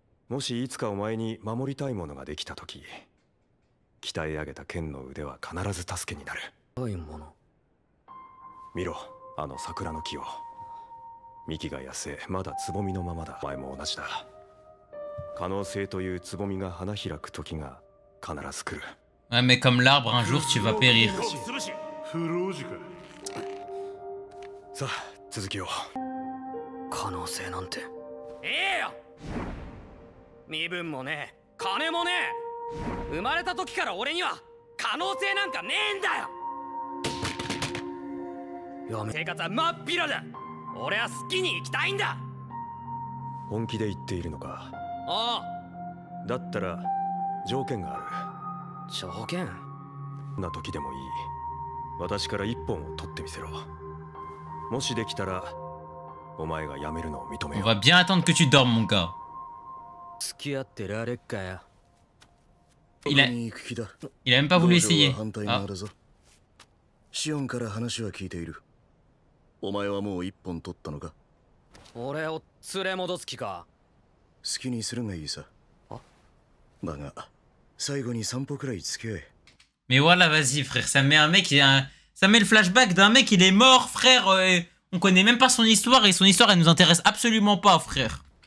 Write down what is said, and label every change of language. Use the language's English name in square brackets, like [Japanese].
[Japanese] もしいつかお前に守りたいものができたとき、鍛え上げた剣の腕は必ず助けになる。見ろ、あの桜の木を。幹が痩せ、まだつぼみのままだ。お前も同じだ。可能性というつぼみが花開く時が必ず来る。 [French] Ouais, mais comme l'arbre, un jour, tu vas périr. [Japanese] さあ、続きを。可能性なんて。よ。身分もねえ、金もねえ。生まれた時から俺には可能性なんかねえんだよ。生活は真っ平だ。俺は好きに生きたいんだ。本気で言っているのか。ああ。だったら条件がある。条件？な時でもいい。私から一本を取ってみせろ。もしできたらお前が辞めるのを認めよう。 [French] On va bien attendre que tu dormes, mon gars. Il a même pas voulu essayer. Ah. [Japanese] シオンから話は聞いている。お前はもう一本取ったのか。俺を連れ戻す気か。好きにするがいいさ。だが最後に散歩くらい付き合え。 [French] Mais voilà, vas-y, frère. Ça met un mec, ça met le flashback d'un mec, il est mort, frère. On connaît même pas son histoire et son histoire, elle nous intéresse absolument pas, frère.